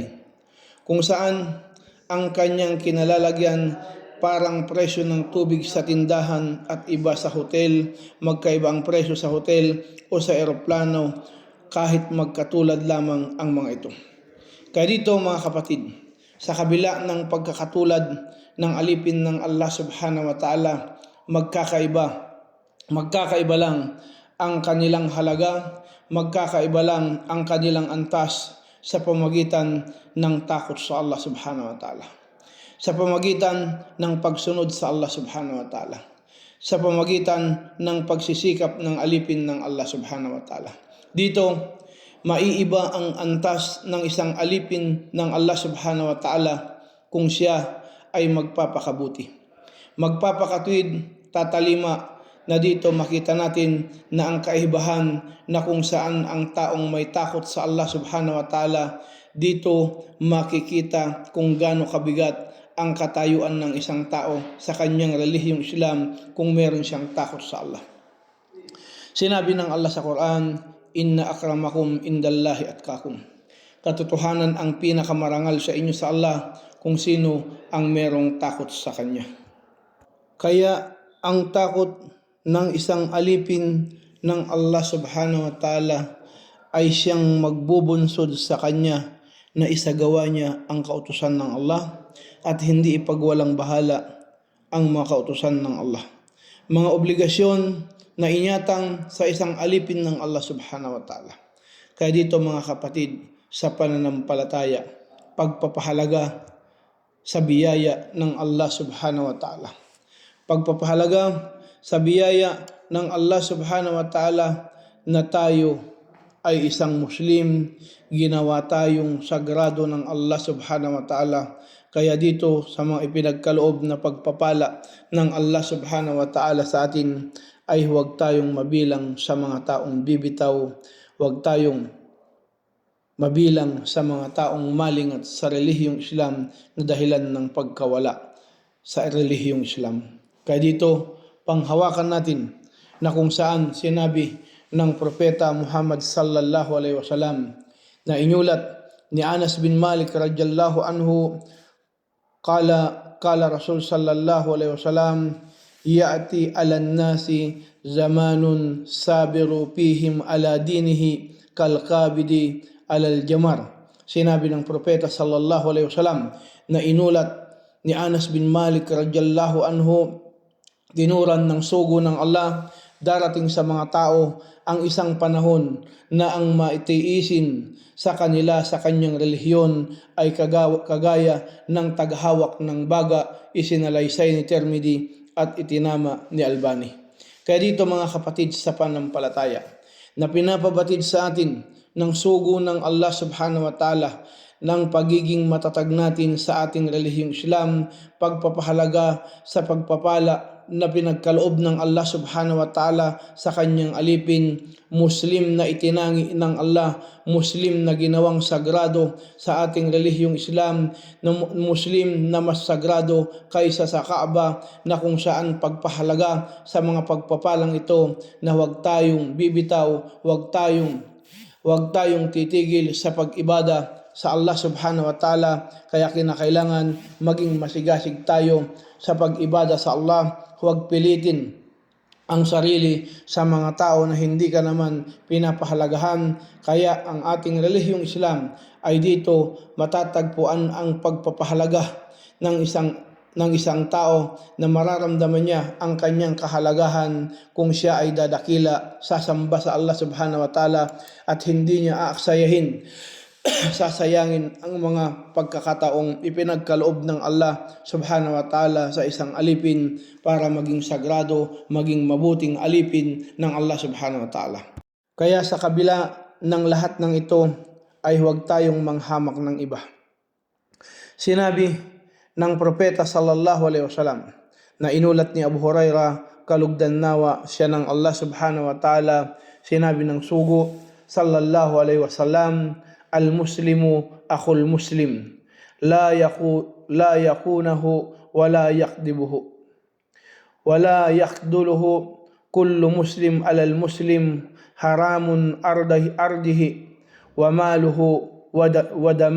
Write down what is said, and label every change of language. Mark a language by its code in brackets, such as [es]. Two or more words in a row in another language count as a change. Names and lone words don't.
[tl] Kung saan ang kanyang kinalalagyan, parang presyo ng tubig sa tindahan at iba sa hotel, magkaiba ang presyo sa hotel o sa eroplano, kahit magkatulad lamang ang mga ito. Kaya dito mga kapatid, sa kabila ng pagkakatulad ng alipin ng Allah [ar] سبحانه وتعالى, [tl] magkakaiba lang ang kanilang halaga, magkakaiba lang ang kanilang antas sa pamagitan ng takot sa Allah [ar] سبحانه وتعالى, [tl] sa pamagitan ng pagsunod sa Allah [ar] سبحانه وتعالى, [tl] sa pamagitan ng pagsisikap ng alipin ng Allah [ar] سبحانه وتعالى. [tl] Dito, maiiba ang antas ng isang alipin ng Allah [ar] سبحانه وتعالى [tl] kung siya ay magpapakabuti, magpapakatwid, tatalima, na dito makita natin na ang kaibahan, na kung saan ang taong may takot sa Allah [ar] سبحانه وتعالى, [tl] dito makikita kung gaano kabigat ang katayuan ng isang tao sa kanyang relihiyong Islam kung meron siyang takot sa Allah. Sinabi ng Allah sa Quran, [ar] "إن أكرمكم عند الله أتقاكم." [tl] Katotohanan, ang pinakamarangal sa inyo sa Allah kung sino ang merong takot sa Kanya. Kaya ang takot ng isang alipin ng Allah [ar] سبحانه وتعالى [tl] ay siyang magbubunsod sa Kanya na isagawa niya ang kautusan ng Allah at hindi ipagwalang bahala ang mga kautusan ng Allah. Mga obligasyon na inyatang sa isang alipin ng Allah [ar] سبحانه وتعالى. [tl] Kaya dito mga kapatid, sa pananampalataya, pagpapahalaga sa biyaya ng Allah [ar] سبحانه وتعالى. [tl] Pagpapahalaga sa biyaya ng Allah [ar] سبحانه وتعالى [tl] na tayo ay isang Muslim, ginawa tayong sagrado ng Allah [ar] سبحانه وتعالى. [tl] Kaya dito sa mga ipinagkaloob na pagpapala ng Allah [ar] سبحانه وتعالى [tl] sa atin, ay huwag tayong mabilang sa mga taong bibitaw, huwag tayong mabilang sa mga taong malingat sa relihiyong Islam na dahilan ng pagkawala sa relihiyong Islam. Kaya dito, panghawakan natin na kung saan sinabi ng Propeta Muhammad [ar] صلى الله عليه وسلم [tl] na inyulat ni Anas bin Malik [ar] رضي الله عنه، قال رسول صلى الله عليه وسلم، يأتي على الناس زمان الصابر فيهم على دينه كالقابض على الجمر. [tl] Sinabi ng Propeta [ar] صلى الله عليه وسلم [tl] na inulat ni Anas bin Malik [ar] رضي الله عنه, [tl] tinuran ng sugo ng Allah, darating sa mga tao ang isang panahon na ang maitiisin sa kanila sa kanyang relihiyon ay kagaya ng taghawak ng baga, isinalaysay ni Tirmidhi at itinama ni Albani. Kaya dito mga kapatid sa panampalataya, na pinapabatid sa atin ng sugo ng Allah [ar] سبحانه وتعالى [tl] ng pagiging matatag natin sa ating relihiyong Islam, pagpapahalaga sa pagpapala na pinagkaloob ng Allah [ar] سبحانه وتعالى [tl] sa kanyang alipin, Muslim na itinangi ng Allah, Muslim na ginawang sagrado sa ating relihiyong Islam, na Muslim na mas sagrado kaysa sa Kaaba, na kung saan pagpahalaga sa mga pagpapalang ito na huwag tayong bibitaw, huwag tayong titigil sa pag-ibada sa Allah [ar] سبحانه وتعالى. [tl] Kaya kinakailangan maging masigasig tayo sa pag-ibada sa Allah. Huwag pilitin ang sarili sa mga tao na hindi ka naman pinapahalagahan. Kaya ang ating relihiyong Islam ay dito matatagpuan ang pagpapahalaga ng isang tao na mararamdaman niya ang kanyang kahalagahan kung siya ay dadakila, sasamba sa Allah [ar] سبحانه وتعالى, [tl] at hindi niya aaksayahin sasayangin ang mga pagkakataong ipinagkaloob ng Allah [ar] سبحانه وتعالى [tl] sa isang alipin para maging sagrado, maging mabuting alipin ng Allah [ar] سبحانه وتعالى. [tl] Kaya sa kabila ng lahat ng ito ay huwag tayong manghamak ng iba. Sinabi ng Propeta [ar] صلى الله عليه وسلم [tl] na inulat ni Abu Hurairah, kalugdan nawa siya [ar] ng الله سبحانه وتعالى, [tl] sinabi ng sugo [ar] صلى الله عليه وسلم، المسلم أخو المسلم، لا يخونه ولا يكذبه ولا يخذله، كل مسلم على المسلم حرام عرضه وماله و